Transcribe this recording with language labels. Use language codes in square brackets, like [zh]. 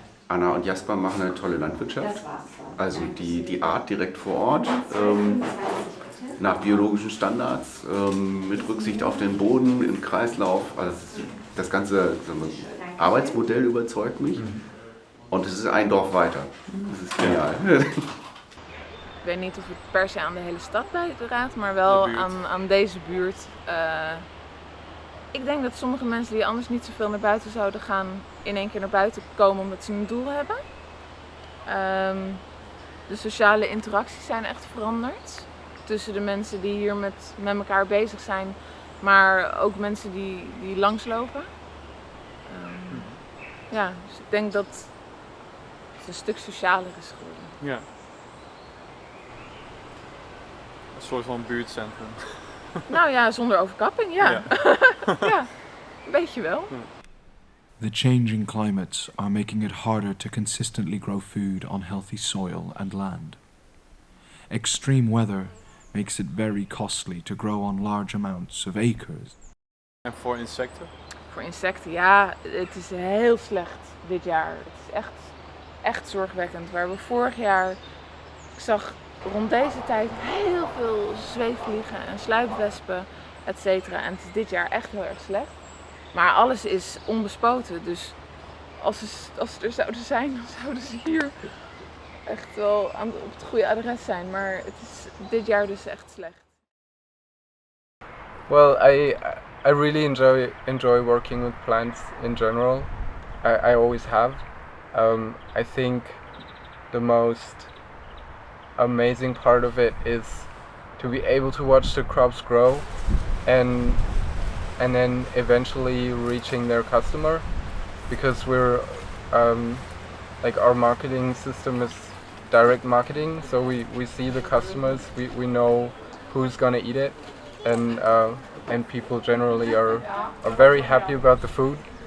[de] Anna und Jasper machen eine tolle Landwirtschaft, also die Art direkt vor Ort, nach biologischen Standards, mit Rücksicht auf den Boden, im Kreislauf. Also das ganze Arbeitsmodell überzeugt mich und es ist een Dorf weiter. Das is geniaal. [nl] Ik weet niet of het per se aan de hele stad bijdraagt, maar wel aan deze buurt. Ik denk dat sommige mensen die anders niet zoveel naar buiten zouden gaan, in één keer naar buiten komen omdat ze een doel hebben. De sociale interacties zijn echt veranderd tussen de mensen die hier met elkaar bezig zijn, maar ook mensen die langslopen. Dus ik denk dat het een stuk socialer is geworden. Ja. Een soort van buurtcentrum. Nou ja, zonder overkapping, ja. Ja, een beetje wel. [en] The changing climates are making it harder to consistently grow food on healthy soil and land. Extreme weather makes it very costly to grow on large amounts of acres. [nl] En voor insecten? Voor insecten, ja, het is heel slecht dit jaar. Het is echt zorgwekkend. Waar we vorig jaar, ik zag rond deze tijd heel veel zweefvliegen en sluipwespen, etc. En het is dit jaar echt heel erg slecht. Maar alles is onbespoten, dus als ze er zouden zijn, dan zouden ze hier echt wel op het goede adres zijn. Maar het is dit jaar dus echt slecht. [en] Well, I really enjoy working with plants in general. I always have. I think the most amazing part of it is to be able to watch the crops grow and then eventually reaching their customer, because we're our marketing system is direct marketing, so we see the customers, we know who's gonna eat it, and people generally are very happy about the food.